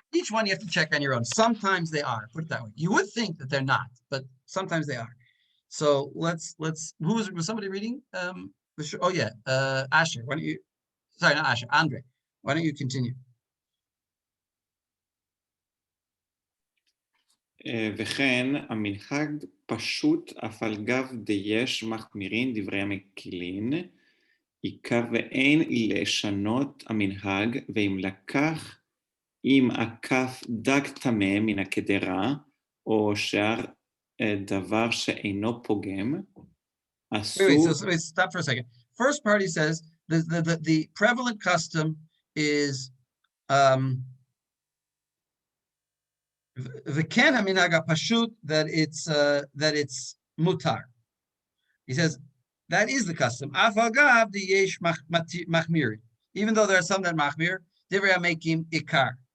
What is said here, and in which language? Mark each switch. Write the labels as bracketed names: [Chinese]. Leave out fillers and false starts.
[English] Each one you have to check on your own. Sometimes they are. Put it that way. You would think that they're not, but sometimes they are. So let's. Who was somebody reading? Oh yeah, Asher. Why don't you? Sorry, not Asher. Andre. Why don't you continue? [Hebrew] וכן המנהג פשוט אף על גב דייש מחמירין דברי המקילין, עיקר ואין לשנות המנהג, ואם לקח עם הכף דג טמא מן הקדרה, או שאר דבר שאינו פוגם, אסור... [English] Wait, stop for a second. First part, he says, the prevalent custom is [Hebrew] v'ken haminhag hapashut, [English] that it's mutar. He says that is the custom. [Hebrew] Af agav [English] the yesh machmir, even though there are some that machmir, divrei making ikar.